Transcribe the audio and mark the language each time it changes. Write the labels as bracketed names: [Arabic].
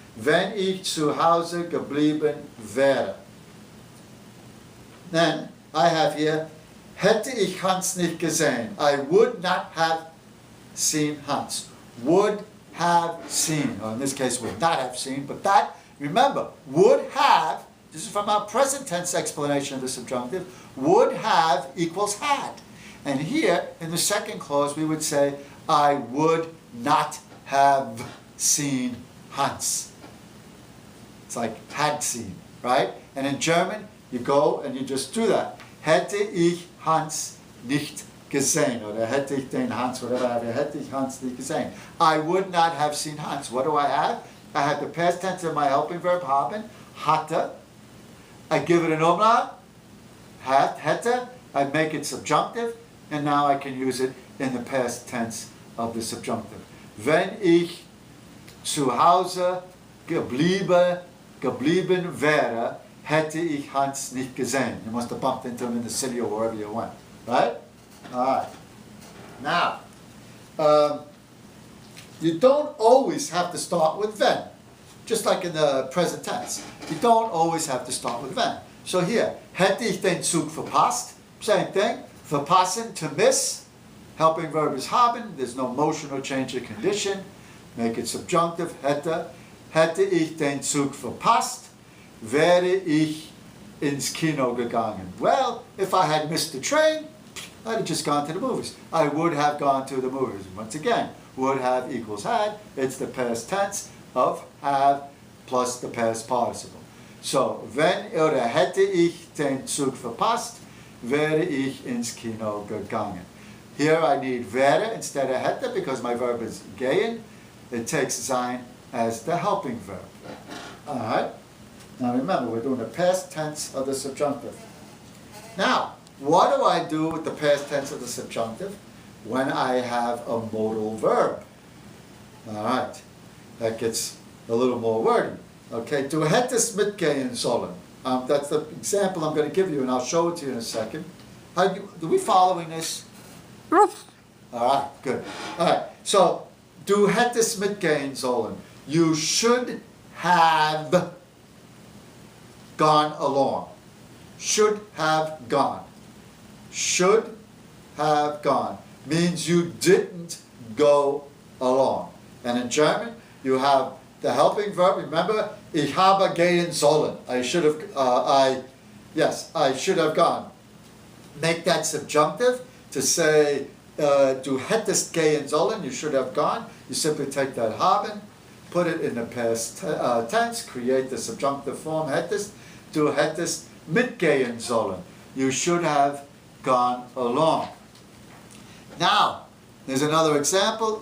[German] Wenn ich zu Hause geblieben wäre. [English] Then I have here, [German] hätte ich Hans nicht gesehen. [English] I would not have seen Hans. Would have seen, or in this case would not have seen, but that, remember, would have, this is from our present tense explanation of the subjunctive, would have equals had. And here, in the second clause, we would say, I would not have seen Hans. It's like had seen, right? And in German, you go and you just do that. [German] Hätte ich Hans nicht gesehen, oder hätte ich den Hans, [English] whatever I have here, [German] hätte ich Hans nicht gesehen. [English] I would not have seen Hans. What do I have? I have the past tense of my helping verb, haben, hatte. I give it an umlaut, hätte. I make it subjunctive, and now I can use it in the past tense of the subjunctive. [German] Wenn ich zu Hause geblieben wäre, hätte ich Hans nicht gesehen. [English] You must have bumped into him in the city or wherever you went, right? All right. Now, you don't always have to start with wenn, just like in the present tense. You don't always have to start with wenn. So here, [German] hätte ich den Zug verpasst? [English] Same thing. Verpassen, to miss. Helping verb is haben. There's no motion or change of condition. Make it subjunctive. [German] Hätte ich den Zug verpasst, wäre ich ins Kino gegangen? [English] Well, if I had missed the train, I'd have just gone to the movies. I would have gone to the movies. Once again, would have equals had. It's the past tense of have plus the past participle. [German] So, wenn oder hätte ich den Zug verpasst, wäre ich ins Kino gegangen. [English] Here I need wäre instead of hätte because my verb is gehen. It takes sein as the helping verb. Alright? Now remember, we're doing the past tense of the subjunctive. Now, what do I do with the past tense of the subjunctive when I have a modal verb? Alright, that gets a little more wordy. [German] Okay, du hättest mitgehen sollen. [English] That's the example I'm going to give you, and I'll show it to you in a second. Are we following this? Alright, good. [German] Alright, so, du hättest mitgehen sollen. [English] You should have gone along. Should have gone. Should have gone means you didn't go along. And in German, you have the helping verb. [German] Remember, ich habe gehen sollen. [English] I should have. I should have gone. Make that subjunctive to say [German] du hättest gehen sollen. [English] You should have gone. You simply take that haben, put it in the past tense, create the subjunctive form hättest. [German] Du hättest mitgehen sollen. [English] You should have gone along. Now, there's another example.